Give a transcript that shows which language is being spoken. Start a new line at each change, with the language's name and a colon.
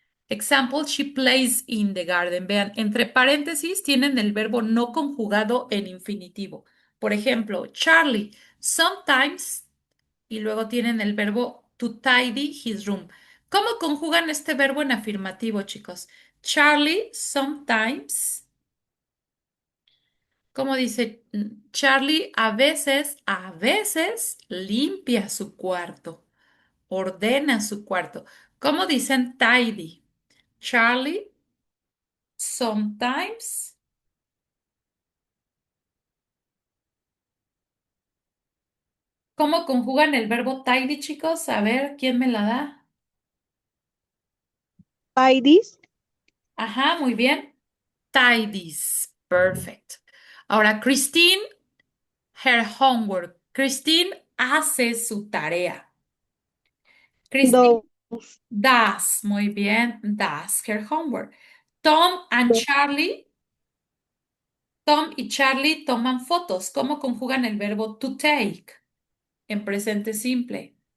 English: Example, she plays in the garden.
Spanish: Vean, entre paréntesis tienen el verbo no conjugado en infinitivo. Por ejemplo, Charlie,
English: sometimes,
Spanish: y luego tienen el verbo
English: to tidy his room.
Spanish: ¿Cómo conjugan este verbo en afirmativo, chicos? Charlie
English: sometimes.
Spanish: Como dice Charlie, a veces limpia su cuarto, ordena su cuarto. ¿Cómo dicen tidy? Charlie,
English: sometimes.
Spanish: ¿Cómo conjugan el verbo tidy, chicos? A ver, ¿quién me la da?
English: Ladies,
Spanish: Ajá, muy bien. Tidies.
English: Perfect.
Spanish: Ahora, Christine, her homework. Christine hace su tarea. Christine
English: those,
Spanish: does, muy bien,
English: does her homework. Tom and Charlie,
Spanish: Tom y Charlie toman fotos. ¿Cómo conjugan el verbo to take en presente simple?